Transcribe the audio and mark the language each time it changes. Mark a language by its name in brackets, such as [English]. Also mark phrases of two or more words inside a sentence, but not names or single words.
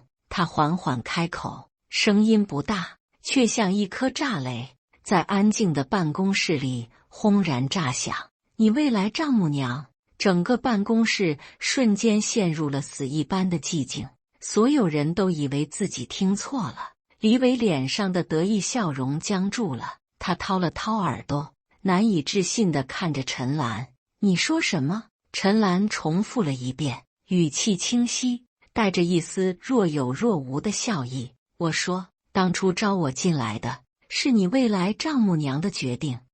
[Chinese] 他緩緩開口，聲音不大，卻像一顆炸雷，在安靜的辦公室裡轟然炸響。你未來丈母娘！整個辦公室瞬間陷入了死一般的寂靜。所有人都以為自己聽錯了。李偉臉上的得意笑容僵住了，他掏了掏耳朵，難以置信地看着陳嵐。你說什麼？陳嵐重複了一遍，語氣清晰，帶着一絲若有若無的笑意。我說，當初招我進來的是你未來丈母娘的決定。